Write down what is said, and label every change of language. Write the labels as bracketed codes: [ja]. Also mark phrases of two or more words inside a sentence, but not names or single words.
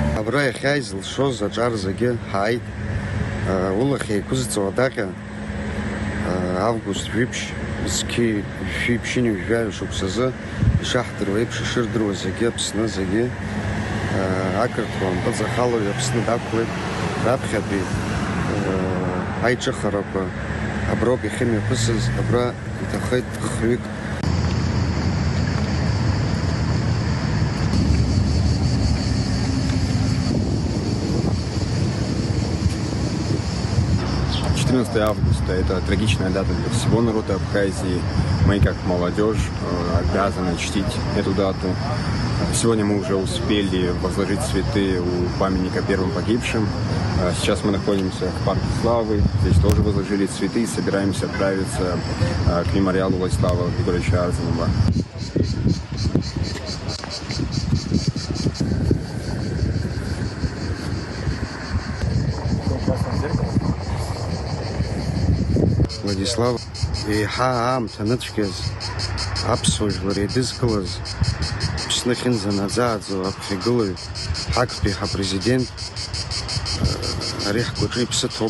[ab] Абра иахьа изылшоз аҿар зегьы ҳааит. Улахь еиқәызҵо адаҟьа август жәиԥшь, зқьи шәиԥшьыни жәаҩа шықәсазы ишаҳдыруа еиԥш ишырдыруа зегьы Аԥсны зегьы ақырҭуа мпыҵахалои Аԥсны дақәлеит. Раԥхьатәи аиҿыхарақәа аброуп иахьымҩаԥысыз, абра иҭахеит хҩык. [ru] Августа – это трагичная дата для всего народа Абхазии. Мы, как молодежь, обязаны чтить эту дату. Сегодня мы уже успели возложить цветы у памятника первым погибшим. Сейчас мы находимся в парке Славы. Здесь тоже возложили цветы и собираемся отправиться к мемориалу Владислава Григорьевича Арзанова. [ab] Владислав еиҳа аамҭа ныцәгьаз аԥсуа жәлар еидызкылаз Аԥсны ахьынӡанаӡааӡо аԥхьагылаҩ ҳактәи ҳапрезидент ари ҳгәаҿы иԥсы ҭоуп.